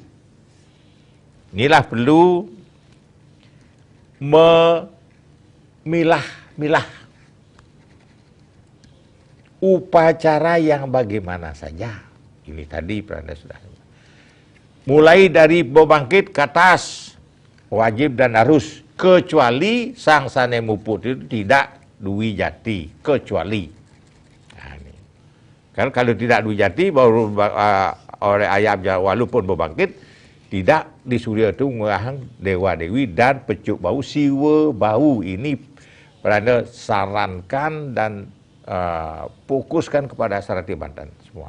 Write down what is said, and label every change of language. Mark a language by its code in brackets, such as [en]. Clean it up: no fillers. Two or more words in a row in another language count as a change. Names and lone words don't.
[id] Inilah perlu memilah-milah upacara yang bagaimana saja. Ini tadi Pranda sudah. Mulai dari bebangkit ke atas, wajib dan harus, kecuali [ban] sang sane muput [id] itu tidak duwi jati, kecuali. Nah, ini. Kan kalau tidak duwi jati baru oleh ayam walaupun bebangkit tidak di Surya itu mengarang Dewa Dewi dan Pecuk Bau, Siwa Bau. Ini Pranda sarankan dan fokuskan kepada Sarati Banten semua.